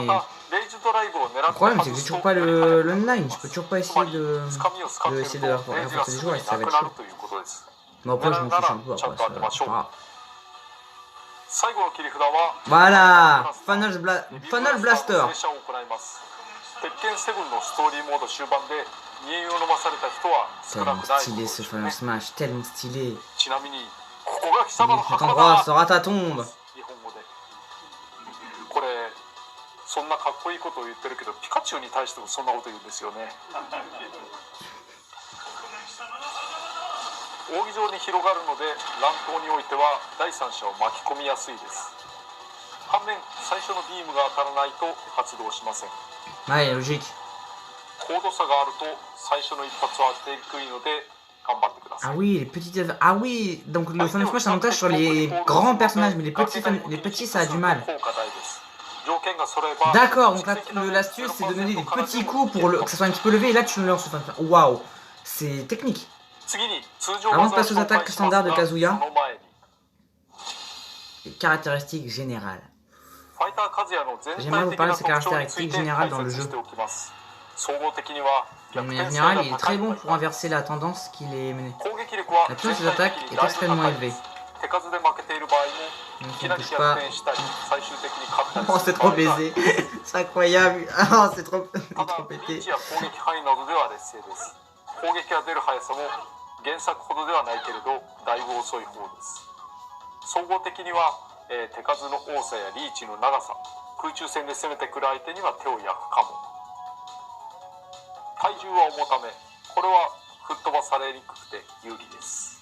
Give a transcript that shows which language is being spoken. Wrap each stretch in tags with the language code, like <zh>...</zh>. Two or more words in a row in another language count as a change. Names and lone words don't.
<fr>Le problème, c'est que j'ai toujours pas le online, je peux toujours pas essayer essayer de renforcer les joueurs, et ça va être chaud. Mais après, je m'en fiche un peu, après, c'est pas grave. Voilà, Funnel Blaster.</fr> <ja>鉄拳7のストーリーモード終盤で煮えを飲まされた人は少な</ja> <fr>Tellement</fr> <ja>くない</ja> <fr>stylé ce Final Smash, tellement stylé.</fr> <ja>ちなみにここが貴様の</ja> <fr>Cet</fr> <ja>墓場</ja> <fr>endroit</fr> <ja>だ</ja> <fr>sera ta tombe.</fr> <ja>日本語でこれそんなかっこいいことを言ってるけどピカチュウに対してもそんなこと言うんですよね扇状に広がるので乱闘においては第三者を巻き込みやすいです反面最初のビームが当たらないと発動しません</ja> <fr>Ouais, logique.</fr> <ja>高度差があると最初の一発は当てにくいので頑張ってください</ja> <fr>Ah oui, les petites... Ah oui, donc le Final Smash, c'est un avantage sur les grands personnages, mais les petits, ça a du mal. D'accord, donc l'astuce, c'est de donner des petits coups pour que ça soit un petit peu levé, et là, tu le lances. Waouh, c'est technique. Avant de passer aux attaques standards de Kazuya, les caractéristiques générales. J'aimerais vous parler de ses caractéristiques générales dans le jeu. De manière générale, il est très bon pour inverser la tendance qu'il est mené. La puissance de ses attaques est extrêmement élevée.</fr> <ja>手数で負けている場合もい</ja> <fr>Donc</fr> <ja>き</ja> <fr>on</fr> <ja>なり</ja> <fr>touche</fr> <ja>逆</ja> <fr>pas.</fr> <ja>転したり最終的に勝ったり</ja> <fr>Oh,</fr> <ja>す</ja> <fr>c'est</fr> <ja>る</ja> <fr>trop</fr> <ja>場合がある</ja> <fr>baisé. C'est incroyable. Oh, c'est trop,</fr> <ja>ただ</ja> <fr>trop</fr> <ja>リー</ja> <fr>pété.</fr> <ja>チや攻撃範囲などでは劣勢です。攻撃が出る速さも原作ほどではないけれどだいぶ遅い方です。総合的には、手数の多さやリーチの長さ、空中戦で攻めてくる相手には手を焼くかも。体重は重ため、これは吹っ飛ばされにくくて有利です。</ja>